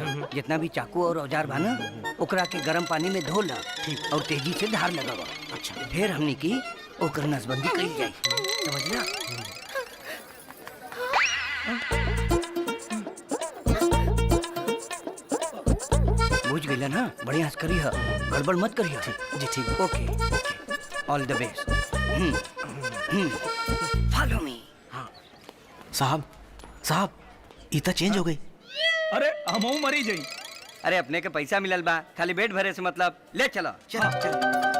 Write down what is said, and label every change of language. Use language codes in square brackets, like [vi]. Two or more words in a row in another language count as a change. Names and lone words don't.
[bho] जितना भी चाकू और औजार बा ना, ओकरा के गर्म पानी में धो ला और तेजी से धार लगावा। अच्छा फिर हमनी की ओकर नसबंदी करी जाए, समझना? बुझ गईला ना? बढ़िया से करी है, गड़बड़ मत करी है। जी ठीक। [en] Okay all the best. Follow me. [bho] साहब साहब ई त चेंज हो गई। अरे हमहू मरी जाई। अरे अपने के पैसा मिलल बा, खाली पेट भरे से मतलब। ले चलो चलो चलो।